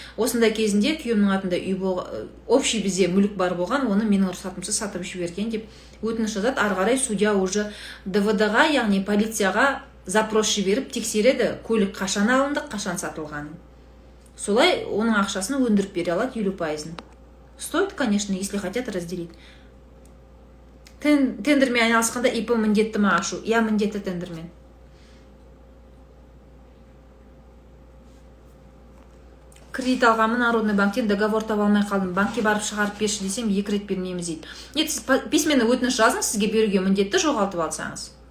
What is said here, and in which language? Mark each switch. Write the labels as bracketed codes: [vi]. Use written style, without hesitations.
[kk] Осындай кезінде күйеуімнің атында үй болған, общий бізде мүлік бар болған, оны менің рұқсатымсыз сатып жіберген деп өтініш жазады. Ары қарай судья уже ДВД-ға, яғни полицияға запрос жіберіп тексереді, көлік қашан алынды, қашан сатылғанын. Солай оның ақшасын өндіріп бере алады 50%. [ru] Стоит, конечно, если хотят разделить. [kk] Тендермен айналысқанда ИП міндетті ма ашу? Я міндетті тендермен. Кредит алғанмын Народный банктен, договор таба алмай қалдым. Банкке барып шығарып берші десем, 2 рет бермейміз дейді. Нет, сіз письменно өтініш жазыңыз, сізге беруге міндетті, жоғалтып алсаңыз.